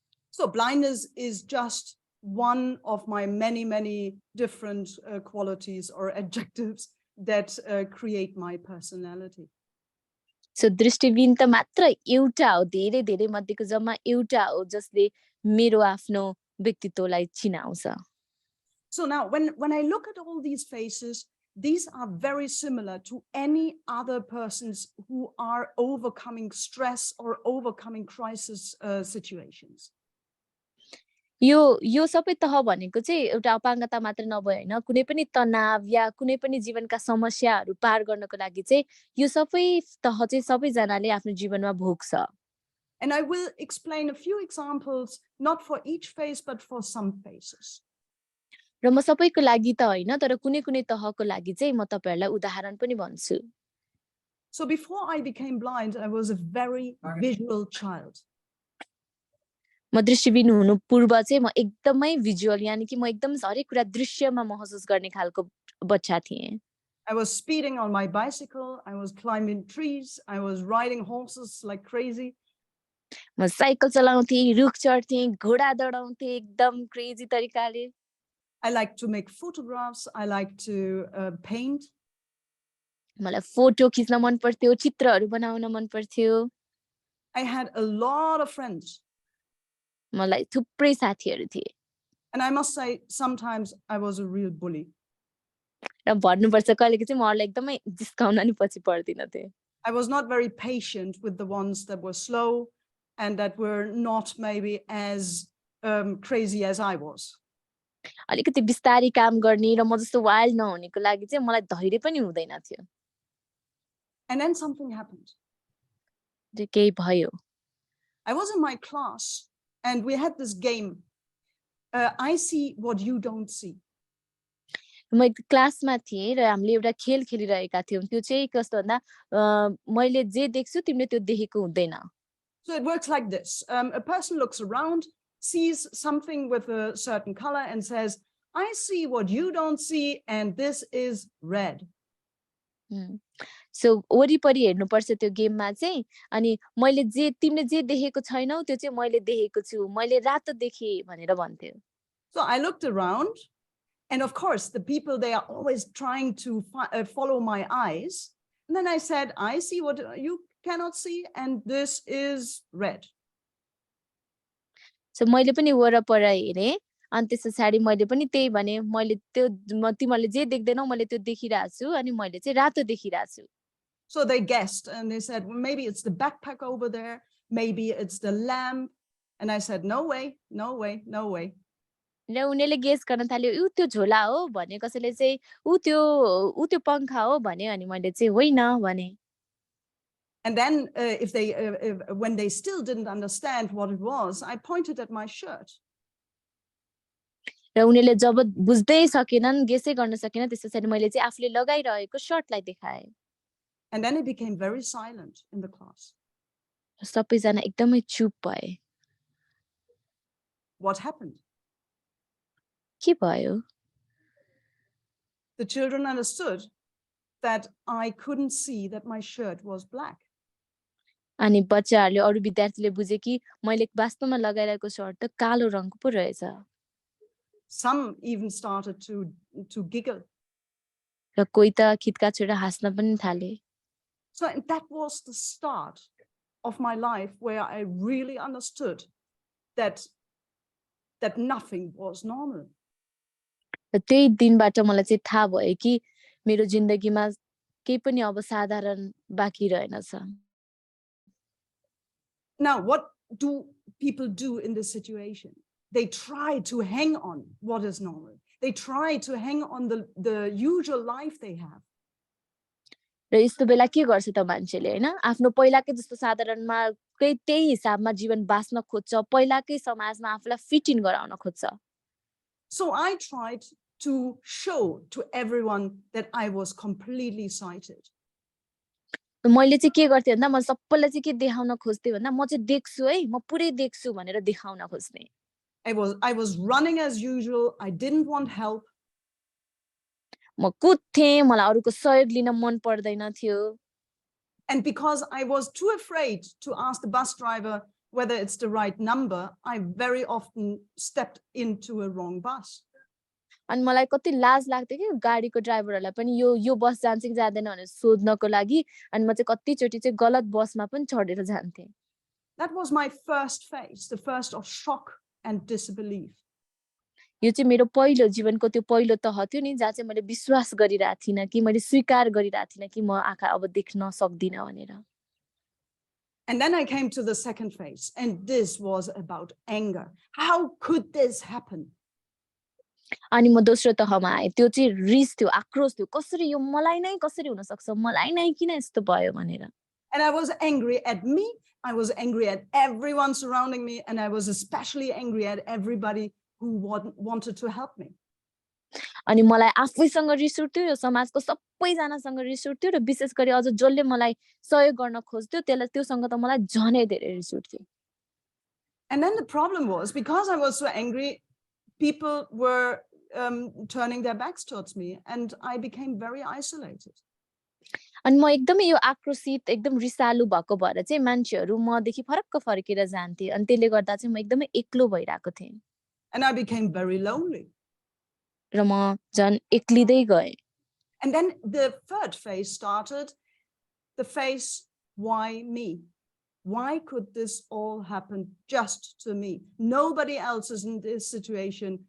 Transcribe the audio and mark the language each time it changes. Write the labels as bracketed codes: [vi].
[en] So blindness is just one of my many different qualities or adjectives that create my personality. [ne] So दृष्टिबिन त मात्र एउटा हो धेरै धेरै मध्येको जम्मा एउटा हो जसले मेरो आफ्नो व्यक्तित्वलाई चिनाउँछ. [en] So now when I look at all these phases, these are very similar to any other persons who are overcoming stress or overcoming crisis situations. [ne] यो सबै तह भनेको चाहिँ एउटा अपाङ्गता मात्र नभए हैन कुनै पनि तनाव या कुनै पनि जीवनका समस्याहरू पार गर्नको लागि चाहिँ यो सबै तह चाहिँ सबैजनाले आफ्नो जीवनमा भोग्छ. [en] And I will explain a few examples, not for each phase but for some phases. [ne] र म सबैको लागि त हैन तर कुनै कुनै तहको लागि चाहिँ म तपाईहरुलाई उदाहरण पनि भन्छु. [en] So before I became blind, I was a very visual child. [ne] म दृष्टिविहीन हुनु पूर्व चाहिँ म एकदमै भिजुअल यानी कि म एकदम हरेक कुरा दृश्यमा महसुस गर्ने खालको बच्चा थिएँ [en] I was speeding on my bicycle. I was climbing trees. I was riding horses like crazy. [ne] म साइकल चलाउँथेँ रुख चढ्थेँ घोडा दौडाउँथेँ एकदम क्रेजी तरिकाले [en] I like to make photographs. I like to paint. [ne] मलाई फोटो खिच्न मन पर्थ्यो चित्रहरू बनाउन मन पर्थ्यो [en] I had a lot of friends. [ne] मलाई थुप्रै साथीहरू थिए [en] And I must say, sometimes I was a real bully. [ne] र भन्नुपर्छ कहिलेको चाहिँ म अरूलाई एकदमै जिस्काउन नि पछि पर्दिन थिएँ [en] I was not very patient with the ones that were slow and that were not maybe as crazy as I was. [ne] अलिकति बिस्तारी काम गर्ने र म जस्तो वाइल्ड नहुनेको लागि चाहिँ मलाई धैर्य पनि हुँदैन थियो [en] And then something happened. [ne] केही भयो [en] I was in my class and we had this game. I see what you don't see. [ne] म क्लासमा थिएँ र हामीले एउटा खेल खेलिरहेका थियौँ त्यो चाहिँ कस्तो भन्दा मैले जे देख्छु तिमीले त्यो देखेको हुँदैन [en] So it works like this. A person looks around, sees something with a certain color and says, I see what you don't see, and this is red. [ne] So वरिपरि हेर्नुपर्छ त्यो गेममा चाहिँ अनि मैले जे तिमीले जे देखेको छैनौ त्यो चाहिँ मैले देखेको छु मैले रातो देखेँ भनेर भन्थ्यो [en] So I looked around, and of course, the people, they are always trying to follow my eyes. And then I said, I see what you cannot see, and this is red. [ne] So मैले पनि वरपर हेरेँ अनि त्यस पछाडि मैले पनि त्यही भने मैले त्यो तिमीले जे देख्दैनौ मैले त्यो देखिरहेको छु अनि मैले चाहिँ रातो देखिरहेको छु [en] So they guessed and they said, well, maybe it's the backpack over there, maybe it's the lamp. And I said, no way, no way, no way. [ne] र उनीहरूले गेस गर्न थाल्यो उ त्यो झोला हो भने कसैले चाहिँ उ त्यो पंखा हो भने अनि मैले चाहिँ होइन भने [en] And then when they still didn't understand what it was, I pointed at my shirt. [ne] र उनीहरूले जब बुझ्दै सकेनन् गेसै गर्न सकेन त्यस पछाडि मैले चाहिँ आफूले लगाइरहेको शर्टलाई देखाएँ [en] And then it became very silent in the class. [ne] सबैजना एकदमै चुप भए [en] What happened? [ne] के भयो [en] The children understood that I couldn't see that my shirt was black. [ne] अनि बच्चाहरूले अरु विद्यार्थीले बुझे कि मैले वास्तवमा लगाइरहेको शर्ट त कालो रङको पो रहेछ [en] Some even started to giggle. [ne] र कोही त खिटका छोडेर हाँस्न पनि थाले [en] So that was the start of my life where I really understood that nothing was normal. [ne] र त्यही दिनबाट मलाई चाहिँ थाहा भयो कि मेरो जिन्दगीमा केही पनि अब साधारण बाँकी रहेनछ [en] Now, what do people do in this situation? They try to hang on what is normal. They try to hang on the usual life they have. [ne] र यस्तो बेला के गर्छ त मान्छेले हैन आफ्नो पहिलाकै जस्तो साधारणमा त्यही हिसाबमा जीवन बाँच्न खोज्छ पहिलाकै समाजमा आफूलाई फिट इन गराउन खोज्छ [en] So I tried to show to everyone that I was completely sighted. [ne] मैले चाहिँ के गर्थेँ भन्दा म सबैलाई चाहिँ के देखाउन खोज्थे भन्दा म चाहिँ देख्छु है म पुरै देख्छु भनेर देखाउन खोज्थे [en] I was running as usual. I didn't want help. [ne] म कुद्थेँ मलाई अरूको सहयोग लिन मन पर्दैन थियो [en] And because I was too afraid to ask the bus driver whether it's the right number, I very often stepped into a wrong bus. [ne] अनि मलाई कति लाज लाग्थ्यो कि गाडीको ड्राइभरहरूलाई पनि यो बस जान्छ कि जाँदैन भनेर सोध्नको लागि अनि म चाहिँ कतिचोटि चाहिँ गलत बसमा पनि चढेर जान्थे [en] That was my first phase, the first of shock and disbelief. [ne] यो चाहिँ मेरो पहिलो जीवनको त्यो पहिलो तह थियो नि जहाँ चाहिँ मैले विश्वास गरिरहेको थिइनँ कि मैले स्वीकार गरिरहेको थिइनँ कि म आँखा अब देख्न सक्दिनँ भनेर [en] And then I came to the second phase, and this was about anger. How could this happen? [ne] अनि म दोस्रो तहमा आएँ त्यो चाहिँ रिस थियो आक्रोश थियो कसरी यो मलाई नै कसरी हुन सक्छ मलाई नै किन यस्तो भयो भनेर [en] And I was angry at me, I was angry at everyone surrounding me, and I was especially angry at everybody who wanted to help me. [ne] अनि मलाई आफैसँग रिस उठ्थ्यो यो समाजको सबैजनासँग रिस उठ्थ्यो र विशेष गरी अझ जसले मलाई सहयोग गर्न खोज्थ्यो त्यसलाई त्योसँग त मलाई झनै धेरै रिस उठ्थ्यो [en] And then the problem was, because I was so angry, people were turning their backs towards me, and I became very isolated. [ne] अनि म एकदमै यो आक्रोशित एकदम रिसालु भएको भएर चाहिँ मान्छेहरू मदेखि फरक्क फर्केर जान्थे अनि त्यसले गर्दा चाहिँ म एकदमै एक्लो भइरहेको थिएँ [en] And I became very lonely. [ne] र म झन् एक्लिँदै गएँ. [en] And then the third phase started, the phase, why me? Why could this all happen just to me? Nobody else is in this situation.